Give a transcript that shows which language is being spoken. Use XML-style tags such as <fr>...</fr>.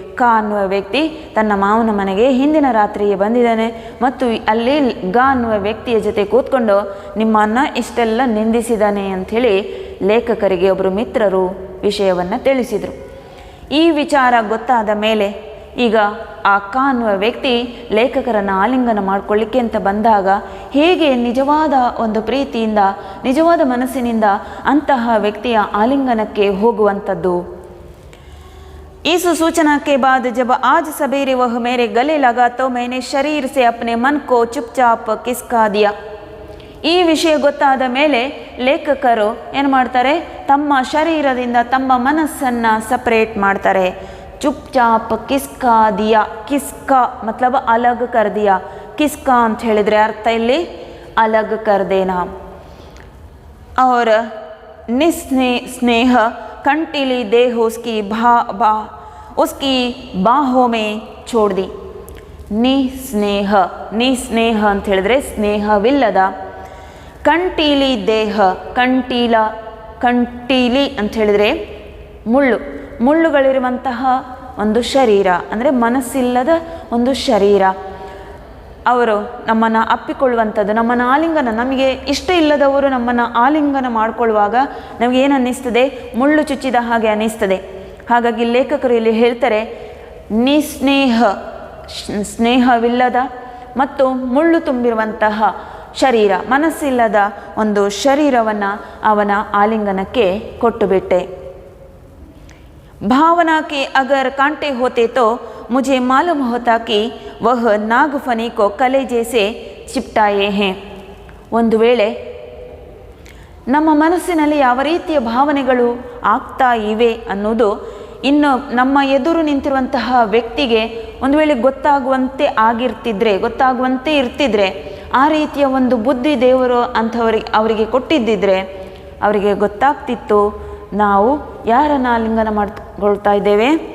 <kn>ಕ ಅನ್ನುವ ವ್ಯಕ್ತಿ ತನ್ನ ಮಾವನ ಮನೆಗೆ ಹಿಂದಿನ ರಾತ್ರಿಯೇ ಬಂದಿದ್ದಾನೆ ಮತ್ತು ಅಲ್ಲಿ ಗ ಅನ್ನುವ ವ್ಯಕ್ತಿಯ ಜೊತೆ ಕೂತ್ಕೊಂಡು ನಿಮ್ಮನ್ನು ಇಷ್ಟೆಲ್ಲ ನಿಂದಿಸಿದ್ದಾನೆ ಅಂಥೇಳಿ ಲೇಖಕರಿಗೆ ಒಬ್ಬರು ಮಿತ್ರರು ವಿಷಯವನ್ನು ತಿಳಿಸಿದರು. ಈ ವಿಚಾರ ಗೊತ್ತಾದ ಮೇಲೆ ಈಗ ಆ ಕ ಅನ್ನುವ ವ್ಯಕ್ತಿ ಲೇಖಕರನ್ನು ಆಲಿಂಗನ ಮಾಡಿಕೊಳ್ಳಿಕ್ಕೆ ಅಂತ ಬಂದಾಗ ಹೇಗೆ ನಿಜವಾದ ಒಂದು ಪ್ರೀತಿಯಿಂದ, ನಿಜವಾದ ಮನಸ್ಸಿನಿಂದ ಅಂತಹ ವ್ಯಕ್ತಿಯ ಆಲಿಂಗನಕ್ಕೆ ಹೋಗುವಂಥದ್ದು.</kn> <hi>इस सूचना के बाद जब आज सवेरे वह मेरे गले लगा तो मैंने शरीर से अपने मन को चुपचाप किसका दिया.</hi> <kn>ಈ ವಿಷಯ ಗೊತ್ತಾದ ಮೇಲೆ ಲೇಖಕರು ಏನು ಮಾಡ್ತಾರೆ? ತಮ್ಮ ಶರೀರದಿಂದ ತಮ್ಮ ಮನಸ್ಸನ್ನು ಸಪ್ರೇಟ್ ಮಾಡ್ತಾರೆ.</kn> <hi>ಚುಪ್ಚಾಪ್ ಕಿಸ್ಕಾ ದಿಯಾ, ಕಿಸ್ಕಾ ಮತ್ಲಬ್ ಅಲಗ್ ಕರ್ ದಿಯಾ.</hi> <kn>ಕಿಸ್ಕಾ ಅಂತ ಹೇಳಿದರೆ ಅರ್ಥ ಇಲ್ಲಿ</kn> <hi>ಅಲಗ್ ಕರ್ ದೇನಾ. और निस्नेह कंटीली देह उसकी उसकी बाहों में छोड़ दी.</hi> <kn>ನಿಸ್ನೇಹ, ನಿಸ್ನೇಹ ಅಂತ ಹೇಳಿದ್ರೆ ಸ್ನೇಹವಿಲ್ಲದ, ಕಂಟೀಲಿ ದೇಹ, ಕಂಟೀಲಿ ಅಂತ ಹೇಳಿದರೆ ಮುಳ್ಳು, ಮುಳ್ಳುಗಳಿರುವಂತಹ ಒಂದು ಶರೀರ ಅಂದರೆ ಮನಸ್ಸಿಲ್ಲದ ಒಂದು ಶರೀರ. ಅವರು ನಮ್ಮನ್ನು ಅಪ್ಪಿಕೊಳ್ಳುವಂಥದ್ದು, ನಮ್ಮನ್ನು ಆಲಿಂಗನ, ನಮಗೆ ಇಷ್ಟ ಇಲ್ಲದವರು ನಮ್ಮನ್ನು ಆಲಿಂಗನ ಮಾಡಿಕೊಳ್ಳುವಾಗ ನಮಗೆ ಏನು ಅನ್ನಿಸ್ತದೆ? ಮುಳ್ಳು ಚುಚ್ಚಿದ ಹಾಗೆ ಅನ್ನಿಸ್ತದೆ. ಹಾಗಾಗಿ ಲೇಖಕರು ಇಲ್ಲಿ ಹೇಳ್ತಾರೆ, ನಿಸ್ನೇಹ, ಸ್ನೇಹವಿಲ್ಲದ ಮತ್ತು ಮುಳ್ಳು ತುಂಬಿರುವಂತಹ ಶರೀರ, ಮನಸ್ಸಿಲ್ಲದ ಒಂದು ಶರೀರವನ್ನು ಅವನ ಆಲಿಂಗನಕ್ಕೆ ಕೊಟ್ಟು ಬಿಟ್ಟೆ.</kn> <hi>भावना के अगर कांटे होते तो मुझे मालूम होता कि वह नागफनी को कलेजे से चिपटाए हैं.</hi> <kn>ಒಂದು ವೇಳೆ ನಮ್ಮ ಮನಸ್ಸಿನಲ್ಲಿ ಯಾವ ರೀತಿಯ ಭಾವನೆಗಳು ಆಗ್ತಾ ಇವೆ ಅನ್ನೋದು ಇನ್ನು ನಮ್ಮ ಎದುರು ನಿಂತಿರುವಂತಹ ವ್ಯಕ್ತಿಗೆ ಒಂದು ವೇಳೆ ಗೊತ್ತಾಗುವಂತೆ ಇರ್ತಿದ್ರೆ, ಆ ರೀತಿಯ ಒಂದು ಬುದ್ಧಿ ದೇವರು ಅವರಿಗೆ ಕೊಟ್ಟಿದ್ದಿದ್ರೆ ಅವರಿಗೆ ಗೊತ್ತಾಗ್ತಿತ್ತು ನಾವು ಯಾರನ್ನು ಆಲಿಂಗನ ಮಾಡ್ಕೊಳ್ತಾ ಇದ್ದೇವೆ.</kn>